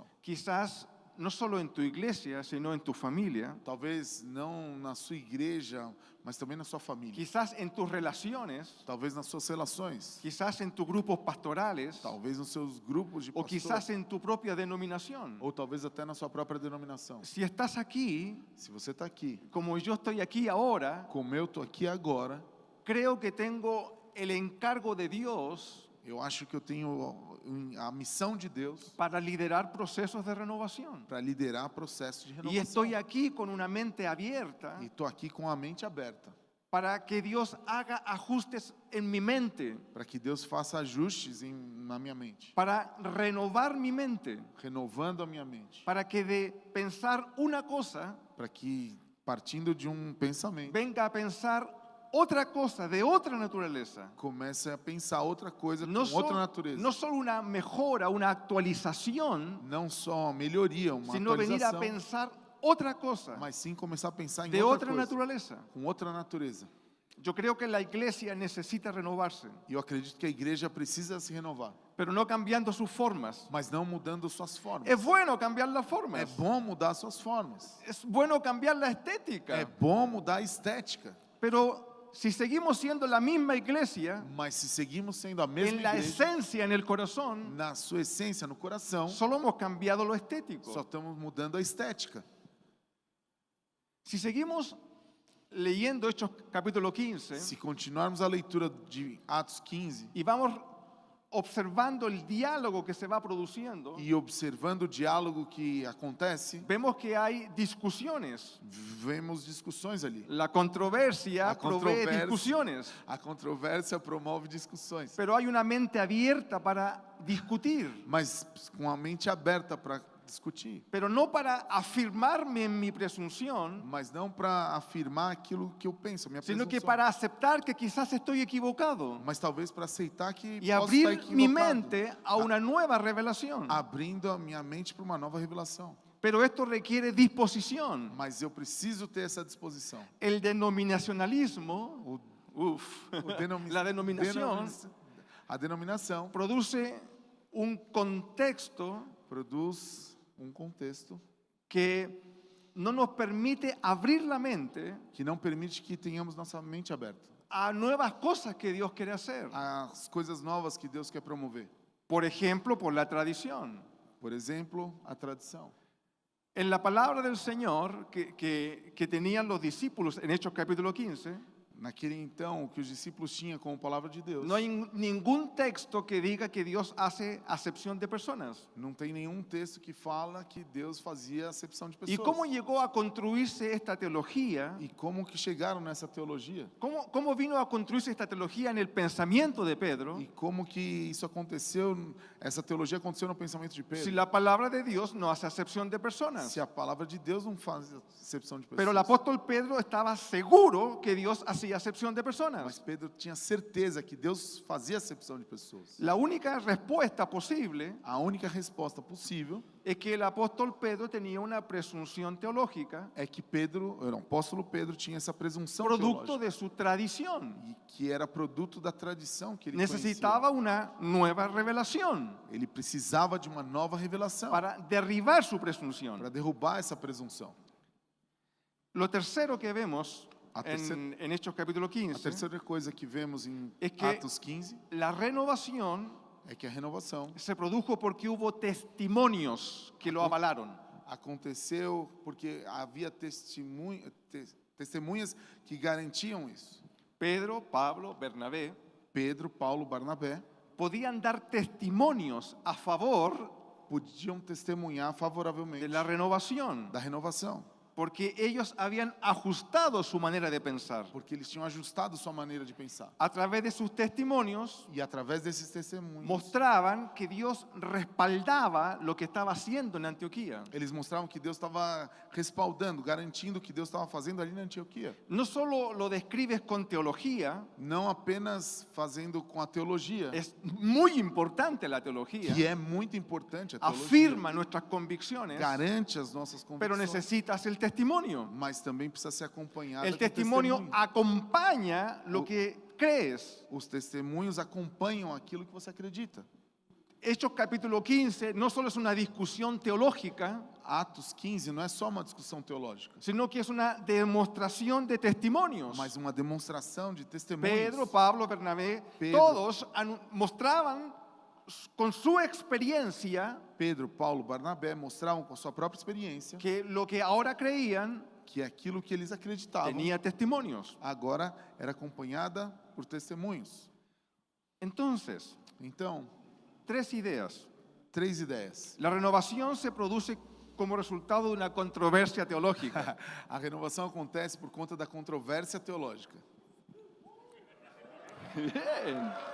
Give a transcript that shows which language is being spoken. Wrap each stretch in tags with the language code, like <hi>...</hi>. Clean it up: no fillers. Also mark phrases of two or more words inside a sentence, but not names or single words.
<es>Quizás no solo en tu iglesia, sino en tu familia.</es> <pt>Talvez não na sua igreja, mas também na sua família.</pt> <es>Quizás en tus relaciones,</es> <pt>Talvez nas suas relações.</pt> <es>quizás en tus grupos pastorales,</es> <pt>Talvez nos seus grupos de o pastores.</pt> <es>quizás en tu propia denominación.</es> <pt>Ou talvez até na sua própria denominação.</pt> <es>Si estás aquí,</es> <pt>Se você está aqui,</pt> <es>como yo estoy aquí ahora,</es> <pt>como eu estou aqui agora,</pt> <es>creo que tengo el encargo de Dios</es> <pt>eu acho que eu tenho a missão de Deus</pt> <es>para liderar procesos de renovación.</es> <pt>para liderar processos de</pt> <es>Y</es> <pt>renovação.</pt> <es>estoy aquí con una mente abierta</es> <pt>E estou aqui com a mente aberta</pt> <es>para que Dios haga ajustes en mi mente,</es> <pt>para que Deus faça ajustes na minha mente,</pt> <es>para renovar mi mente,</es> <pt>renovando a minha mente,</pt> <es>para que de pensar una cosa</es> <pt>para que partindo de um pensamento</pt> <es>venga a pensar otra cosa de otra naturaleza.</es> <pt>Comece a pensar outra coisa</pt> <es>No,</es> <pt>com outra natureza.</pt> <es>no solo una mejora, una actualización,</es> <pt>Não só uma melhoria, uma</pt> <es>sino venir a</es> <pt>atualização,</pt> <es>pensar otra cosa</es> <pt>mas sim começar a pensar em</pt> <es>de</es> <pt>outra</pt> <es>otra</es> <pt>coisa,</pt> <es>naturaleza.</es> <pt>com outra natureza.</pt> <es>Yo creo que la iglesia necesita renovarse,</es> <pt>E eu acredito que a igreja precisa se renovar,</pt> <es>pero no cambiando sus formas.</es> <pt>mas não mudando suas formas.</pt> <es>Es bueno cambiar las</es> <pt>É</pt> <es>formas.</es> <pt>bom mudar suas formas.</pt> <es>Es bueno cambiar la</es> <pt>É</pt> <es>estética.</es> <pt>bom mudar a estética.</pt> <es>Pero si seguimos siendo la misma iglesia,</es> <pt>Mas se seguimos sendo a mesma</pt> <es>en la</es> <pt>igreja,</pt> <es>esencia, en el corazón,</es> <pt>na sua essência, no coração,</pt> <es>solo hemos cambiado lo estético.</es> <pt>só estamos mudando a estética.</pt> <es>Si seguimos leyendo Hechos capítulo 15</es> <pt>Se continuarmos a leitura de Atos 15</pt> <es>y vamos observando el diálogo que se va produciendo,</es> <pt>e observando o diálogo que acontece,</pt> <es>vemos que hay discusiones.</es> <pt>vemos discussões ali.</pt> <es>La controversia La provee controversia. discusiones,</es> <pt>A controvérsia promove discussões,</pt> <es>pero hay una mente abierta para discutir,</es> <pt>mas com a mente aberta para discutir,</pt> <es>pero no para afirmarme en mi presunción,</es> <pt>mas não para afirmar aquilo que eu penso, minha</pt> <es>sino que</es> <pt>presunção,</pt> <es>para aceptar que quizás estoy equivocado</es> <pt>mas talvez para aceitar que</pt> <es>y</es> <pt>posso estar</pt> <es>abrir mi</es> <pt>equivocado,</pt> <es>mente a una nueva revelación.</es> <pt>abrindo a minha mente para uma nova revelação.</pt> <es>Pero esto requiere disposición.</es> <pt>Mas eu preciso ter essa disposição.</pt> <es>El denominacionalismo, la denominación</es> <pt>A denominação</pt> <es>produce un contexto</es> <pt>produz contexto</pt> <es>que no nos permite abrir la mente</es> <pt>que não permite que tenhamos nossa mente aberta</pt> <es>a nuevas cosas que Dios quiere hacer.</es> <pt>às coisas novas que Deus quer promover.</pt> <es>Por ejemplo, por la tradición.</es> <pt>Por exemplo, a tradição.</pt> <es>En la palabra del Señor que tenían los discípulos en Hechos capítulo 15,</es> <pt>Naquele então, o que os discípulos tinham como palavra de Deus,</pt> <es>no hay ningún texto que diga que Dios hace acepción de personas.</es> <pt>não tem nenhum texto que fala que Deus fazia acepção de</pt> <es>¿Y</es> <pt>pessoas.</pt> <es>cómo llegó a construirse esta teología?</es> <pt>E como que chegaram nessa teologia?</pt> <es>¿Cómo vino a construirse esta teología en el pensamiento de Pedro?</es> <pt>E como que isso aconteceu, essa teologia aconteceu no pensamento de Pedro?</pt> <es>Si la palabra de Dios no hace acepción de personas.</es> <pt>Se a palavra de Deus não faz acepção de pessoas.</pt> <es>Pero el apóstol Pedro estaba seguro que Dios hacía acepción de</es> <pt>Mas</pt> <es>personas.</es> <pt>Pedro tinha certeza que Deus fazia acepção de pessoas.</pt> <es>La única respuesta posible</es> <pt>A única resposta possível</pt> <es>es que el apóstol Pedro tenía una presunción teológica</es> <pt>é que o apóstolo Pedro tinha essa presunção</pt> <es>producto</es> <pt>teológica,</pt> <es>de su tradición.</es> <pt>e que era produto da tradição que ele</pt> <es>Necesitaba una nueva revelación</es> <pt>conhecia. Ele precisava de uma nova revelação</pt> <es>para derribar su presunción.</es> <pt>para derrubar essa presunção.</pt> <es>Lo tercero que vemos</es> <pt>A terceira-</pt> <es>en Hechos capítulo</es> <pt>A</pt> <es>15</es> <pt>terceira coisa que vemos em</pt> <es>es que</es> <pt>Atos 15</pt> <es>la renovación</es> <pt>é que a renovação</pt> <es>se produjo porque hubo testimonios que lo avalaron.</es> <pt>aconteceu porque havia testemunhas que garantiam isso.</pt> <es>Pedro, Pablo, Bernabé</es> <pt>Pedro, Paulo, Barnabé</pt> <es>podían dar testimonios a favor</es> <pt>podiam testemunhar favoravelmente</pt> <es>de la renovación,</es> <pt>da renovação,</pt> <es>porque ellos habían ajustado su manera de pensar.</es> <pt>porque eles tinham ajustado sua maneira de pensar.</pt> <es>A través de sus testimonios</es> <pt>E através desses testemunhos,</pt> <es>mostraban que Dios respaldaba lo que estaba haciendo en Antioquía.</es> <pt>eles mostravam que Deus estava respaldando, garantindo o que Deus estava fazendo ali na Antioquia.</pt> <es>No solo lo describes con teología,</es> <pt>Não apenas fazendo com a teologia,</pt> <es>es muy importante la teología,</es> <pt>que é muito importante a teologia,</pt> <es>afirma nuestras convicciones,</es> <pt>garante as nossas</pt> <es>pero</es> <pt>convicções,</pt> <es>necesitas el testimonio.</es> <pt>mas também precisa ser acompanhada</pt> <es>El</es> <pt>de</pt> <es>testimonio</es> <pt>testemunho.</pt> <es>acompaña lo que crees.</es> <pt>Os testemunhos acompanham aquilo que você acredita.</pt> <es>Hechos capítulo 15 no solo es una discusión teológica,</es> <pt>Atos 15 não é só uma discussão teológica,</pt> <es>sino que es una demostración de testimonios.</es> <pt>mas uma demonstração de testemunhos.</pt> <es>Pedro, Pablo, Bernabé,</es> <pt>Pedro.</pt> <es>todos mostraban con su experiencia</es> <pt>Pedro, Paulo, Barnabé mostravam com a sua própria experiência</pt> <es>que lo que ahora creían</es> <pt>que aquilo que eles acreditavam</pt> <es>tenía testimonios.</es> <pt>agora era acompanhada por testemunhos.</pt> <es>Entonces,</es> <pt>Então,</pt> <es>3 ideas.</es> <pt>3 ideias.</pt> <es>La renovación se produce como resultado de una controversia teológica.</es> <pt>A renovação acontece por conta da controvérsia teológica.</pt> <es>Bien.</es>